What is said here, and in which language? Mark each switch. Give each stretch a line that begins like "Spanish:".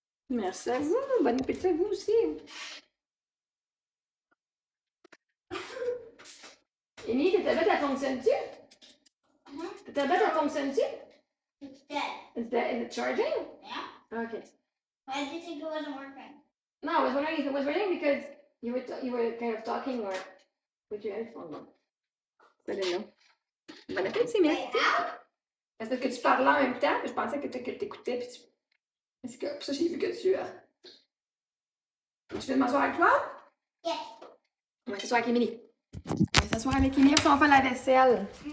French: Merci à vous. Bon appétit à vous aussi. Émilie, ta tablette, elle fonctionne-tu? Ta tablette, elle fonctionne-tu?
English: It's dead. Is it charging? Yeah. Okay. Why did you think it wasn't working? No, I was wondering if it was ringing because you were kind of talking or with your headphone on. I didn't know.
French: Bon appétit,
English: Wait,
French: merci.
English: how?
French: Est-ce que tu parlais en même temps? Je pensais que t'écoutais. Puis tu... Est-ce que pour ça, j'ai vu que tu... Tu veux m'asseoir avec toi?
English: Yes.
French: On va s'asseoir avec Émilie. On va s'asseoir avec Émilie puis on fait la vaisselle.